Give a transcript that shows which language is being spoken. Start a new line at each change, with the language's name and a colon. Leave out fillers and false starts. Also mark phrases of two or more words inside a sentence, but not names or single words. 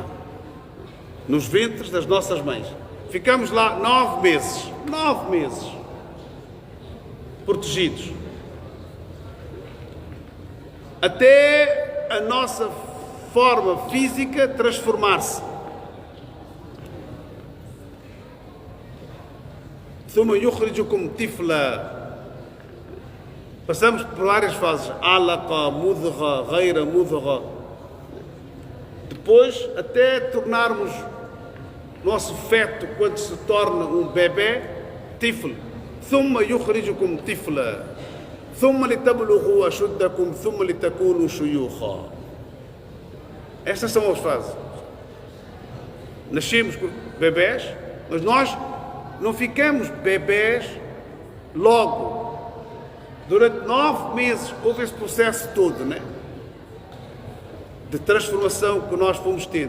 Portuguese: Nos ventres das nossas mães. Ficamos lá 9 meses. 9 meses. Protegidos. Até a nossa forma física transformar-se.
Arabic: ثم يخرجكم طفلا.
Portuguese: Passamos por várias fases.
Arabic: علقة، مضغة، غير مضغة.
Portuguese: Depois, até tornarmos nosso feto, quando se torna um bebê, tifl.
Arabic: ثم يخرجكم طفلا. ثم لتبلغوا أشدكم ثم لتكونوا شيوخا.
Portuguese: Estas são as fases. nascemos bebés, mas nós não ficamos bebés logo. Durante 9 meses houve esse processo todo, né? De transformação que nós fomos tendo.